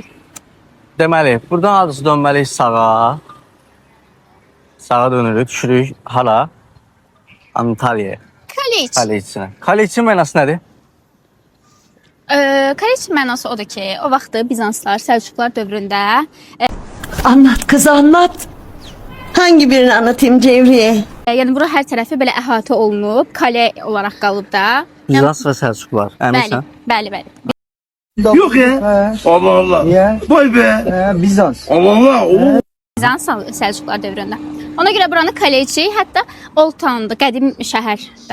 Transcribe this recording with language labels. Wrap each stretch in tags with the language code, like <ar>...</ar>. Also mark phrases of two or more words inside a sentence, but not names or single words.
<az>deməli, buradan adresi dönməliyik sağa. Sağa dönürük, düşürük hala? Antalya'ya. Kaleci. Kaleci'ne. Kaleci mənası nədir? Kaleci mənası odur ki, o vaxtı Bizanslar, Səlcuqlar dövründə</az> <tr>Anlat kız anlat. Hangi birini anlatayım Cevriye?</tr> <az>yəni bura hər tərəfi belə əhatə olunub, kale olaraq qalıb da. Bizans və Səlcuqlar. Bəli, Əminsən? bəli.</az> <tr>Yok ya. Allah Allah. Ya, Vay be. Bizans. Allah Allah. Oo.</tr> <az>Bizans, Səlcuqlar dövründə. Ona görə buranı Kaleci, hətta</az> <en>Old Town-</en> <az>da, qədim şəhər də</az>